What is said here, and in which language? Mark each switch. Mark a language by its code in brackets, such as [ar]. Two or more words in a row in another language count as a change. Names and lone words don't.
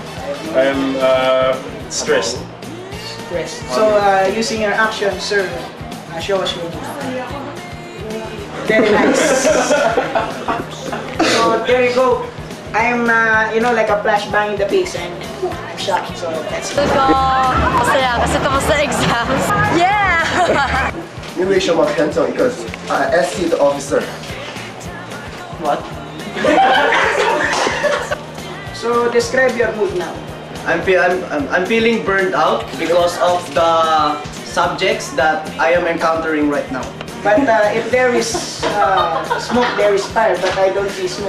[en] I'm stressed. Stressed. So, using your actions, sir, show us your mood. Very nice. So, there you go. I'm, you know, like a flashbang in the face, and I'm shocked. So, that's it. [tl] Masaya kasi tapos na exams. [en] Yeah! [zh] 你为什么看中一个SC 的 officer? [en] What? So, describe your mood now. I'm feeling burned out because of the subjects that I am encountering right now. But if there is smoke, there is fire, but I don't see smoke.